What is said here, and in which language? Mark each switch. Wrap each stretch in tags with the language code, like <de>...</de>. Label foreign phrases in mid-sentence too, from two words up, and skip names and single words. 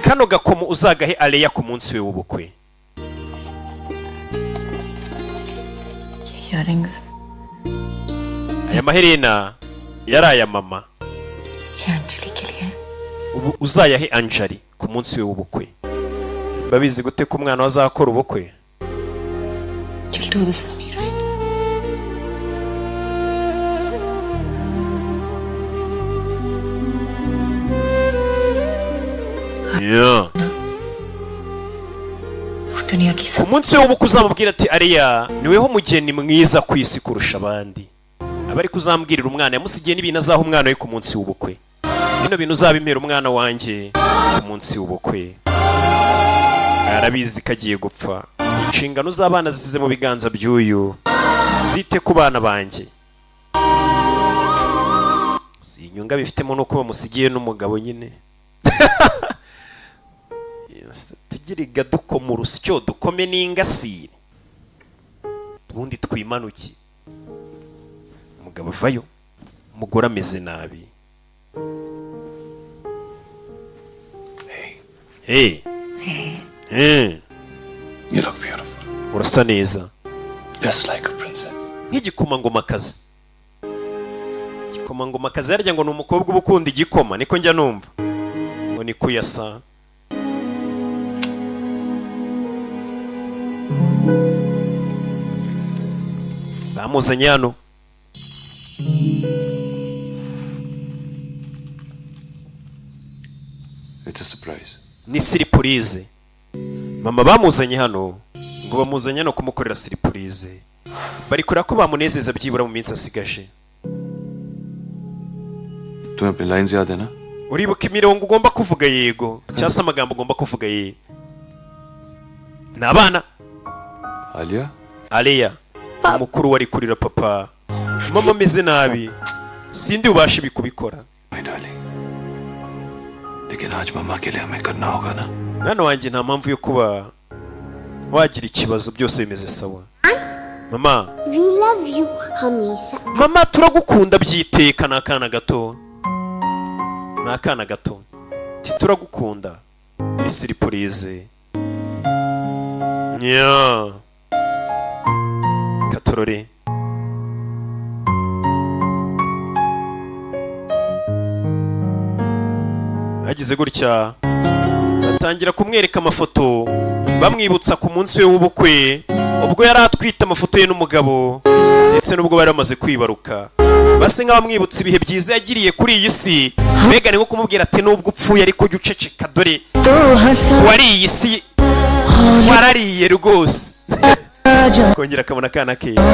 <rw>kano gakomo uzagahe Aleya ku munsi we w'ubukwe.</rw> <en>Earrings</en> <rw>Aya maherena yari aya mama.</rw> <hi>ये अंजलि के लिए</hi> <rw>Ubu uzayahe Anjali ku munsi we w'ubukwe. Babizi gute ko umwana wazakora ubukwe?</rw> <en>You'll do this for me, right? Yeah.</en> <hi>दुनिया की</hi> <rw>Ku munsi we w'ubukwe uzamubwira ati Aleya niweho mugeni mwiza ku isi kurusha abandi. Abari kuzambwirira umwana yamusigiye n'ibintu azaha umwana we ku munsi w'ubukwe. Bino bintu uzabimera umwana wanjye ku munsi w'ubukwe. Arabizi kagiye gupfa. Inshingano z'abana zize mu biganza by'uyu. Zite ku bana banjye. Inyunga bifitemo nuko bamusigiye n'umugabo nyine. Tugiriga dukoma urusyo dukome n'ingasire. Ubundi twimanuki. Umugabo avayo. Umugore ameze nabi.</rw> <en>Hey. Hey. You look beautiful.</en> <rw>Urasa neza.</rw> <en>Just like a princess.</en> <rw>Nk'igikomangomakazi. Igikomangomakazi yarya ngo ni umukobwa uba ukunda igikoma niko njya numva. Ngo ni kuyasa. Bamuzanye hano.</rw> <en>It's a surprise.</en> <rw>Ni surprise. Mama bamuzanye hano ngo bamuzanye no kumukorera surprise. Bari kura ko bamunezeza byibura mu minsi asigaje.</rw> <hi>तुम्हें अपनी लाइंस याद है ना?</hi> <rw>Uribuka imirongo ugomba kuvuga yego cyangwa amagambo ugomba kuvuga ye. Nabana आलिया? Aleya umukuru wari kurira papa. Mama ameze nabi. Sindi ubasha ibikubikora.</rw> <en>My darling.</en> <hi>लेकिन आज मम्मा के लिए हमें करना होगा ना?</hi> <rw>Mwana wanjye nta mpamvu yo kuba wagira ikibazo byose bimeze sawa.</rw> <en>Mama, We love you,</en> <hi>हमेशा.</hi> <rw>mama turagukunda byiteka nakana gato. Nakana gato. Turagukunda. Ni surprise. Yeah. Katorore. Hagize gutya batangira kumwereka amafoto bamwibutsa ku munsi we w'ubukwe ubwo yari atwite amafoto ye n'umugabo ndetse n'ubwo bari bamaze kwibaruka base nk'abamwibutsa ibihe byiza yagiriye kuri iyi si mbega ni nko kumubwira ati nubwo upfuye ariko jya uceceka dore wari iyi si warariye rwose kongera akabona akana ke</rw>